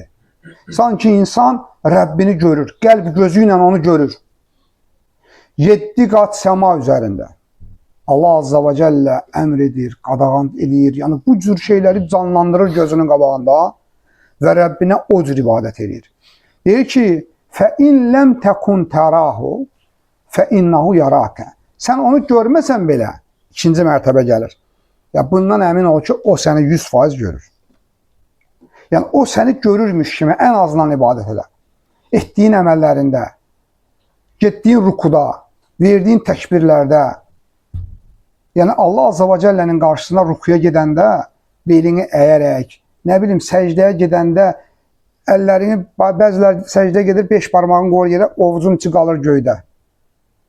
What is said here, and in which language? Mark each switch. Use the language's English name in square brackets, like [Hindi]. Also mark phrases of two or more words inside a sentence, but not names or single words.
[Azerbaijani] Sanki insan Rəbbini görür, qəlb gözü ilə onu görür. 7 qat səma üzərində. Allah [Arabic] عز وجل [Azerbaijani] əmr edir, qadağan edir. Yəni, bu cür şeyləri canlandırır gözünün qabağında və Rəbbinə o cür ibadət edir. Deyir ki, [Arabic] فَاِنْ لَمْ تَكُنْ تَرَاهُ فَاِنَّهُ يَرَاكَ. [Azerbaijani] Sən onu görməsən belə, ikinci mərtəbə gəlir. Ya, bundan əmin ol ki, o səni 100% görür. Yəni, o səni görürmüş kimi ən azından ibadət edər. Etdiyin əməllərində, getdiyin rukuda, verdiyin təkbirlərdə, yəni Allah Azza və Cəllənin qarşısında rukuya gedəndə belini əyərək, nə bilim, səcdəyə gedəndə əllərini, bəzilər səcdəyə gedir, 5 parmağını qoyur yerə, ovucun içi qalır göydə.